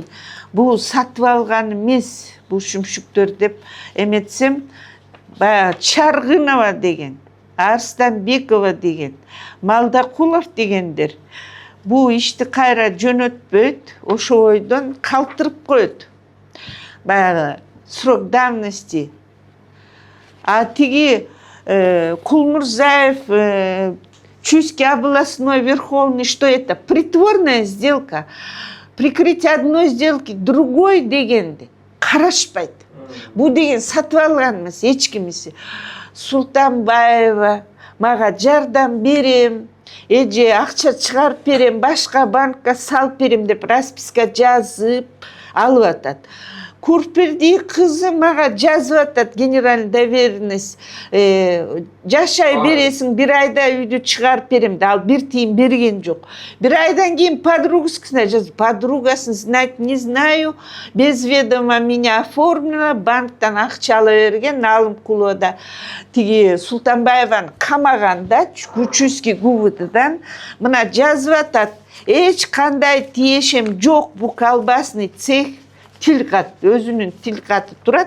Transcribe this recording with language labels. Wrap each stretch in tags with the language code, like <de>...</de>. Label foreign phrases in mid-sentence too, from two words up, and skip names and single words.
<ky>Бу сатып алган эмес, бу шүмшүктөр деп эметсем, баягы Чаргынова деген, Арстанбекова деген, Малдакулов дегендер бу ишти кайра жөнөтпөйт, ошо ойдон калтырып коет.</ky> <ru>Баягы срок давности. А тиги Кулмурзаев, Чуйский областной Верховный, что это? Притворная сделка. Прикрытие одной сделки другой</ru> <ky>дегенди карашпайт. Бу деген сатып алган эмес, эч кимиси. Султанбаева мага жардам берем, эже акча чыгарып берем, башка банкка салып берем деп расписка жазып алып атат. Курперди кызы мага жазып атат,</ky> <ru>генеральный доверенность,</ru> <ky>жашай бересиң, 1 айда үйдү чыгарып берем да, ал 1 тиын берген жок. 1 айдан кийин подругасына жазып, подругасын</ky> <ru>знать не знаю, без ведома меня оформила,</ru> <ky>банктан акча ала берген, Алымкулова да тиги Султанбаеваны камаганда, Чуйский ГУВДдан мына жазып атат, эч кандай тиешем жок, бу</ky> <ru>колбасный цех</ru> <ky>тилкат, өзүнүн тилкаты турат.</ky>